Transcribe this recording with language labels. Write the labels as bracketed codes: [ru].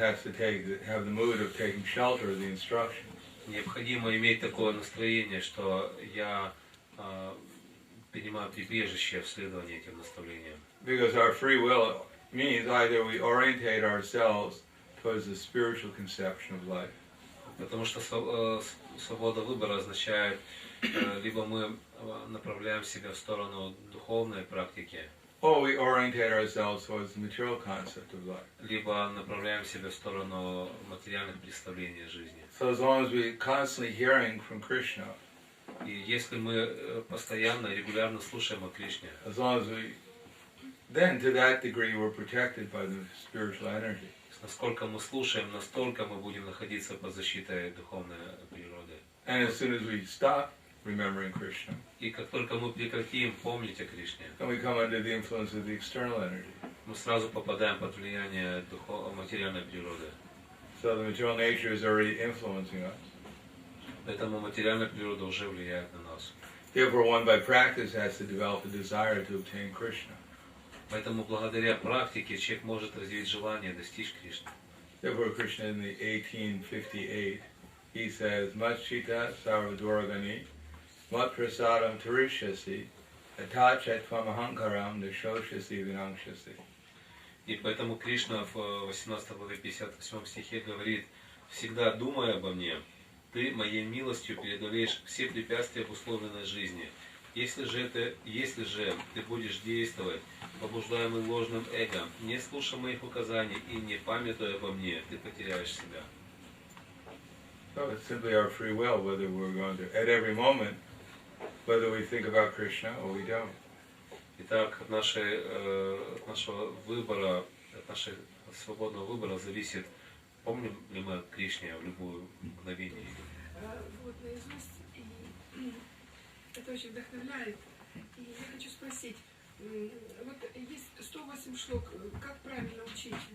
[en] has to have the mood of taking shelter of the instructions. [ru] Необходимо иметь такое настроение, что я принимаю прибежище в следовании этим наставлениям. [en] Because our free will means either we orientate ourselves towards the spiritual conception of life, [ru] Потому что свобода выбора означает, либо мы направляем себя в сторону духовной практики, [en] or we orientate ourselves towards the material concept of life. [ru] либо направляем себя в сторону материальных представлений жизни. [en] So as long as we're constantly hearing from Krishna, [ru] И если мы постоянно, регулярно слушаем о Кришне, [en] as long as then to that degree we're protected by the spiritual energy. [ru] насколько мы слушаем, настолько мы будем находиться под защитой духовной природы. [en] And as soon as we stop remembering Krishna, [ru] И как только мы прекратим помнить о Кришне, [en] then we come under the influence of the external energy. [ru] мы сразу попадаем под влияние материальной природы. [en] So the material nature is already influencing us. [ru] Поэтому материальная природа уже влияет на нас. [en] Therefore, one by practice has to develop a desire to obtain Krishna. [ru] Поэтому благодаря практике человек может развить желание достичь Кришны. [en] Therefore, Krishna in the 1858, he says, [sa] Machita sarvaduragani, mat prasadam tarishyasi, atachat tvamahankaram nishoshasi vinangshasi. [ru] И поэтому Кришна в 18 главе 58 стихе говорит: «Всегда думай обо мне, ты моей милостью преодолеешь все препятствия обусловленной жизни. Если же ты будешь действовать, побуждаемый ложным эго, не слушая моих указаний и не памятуя обо мне, ты потеряешь себя». [en] So it's simply our free will, whether we're going to, at every moment, whether we think about Krishna or we don't. [ru] Итак, от нашего выбора, от нашего свободного выбора зависит, помним ли мы о Кришне в любое мгновение. Вот наизусть, и это очень вдохновляет. И я хочу спросить, вот есть 108 шлок, как правильно учить?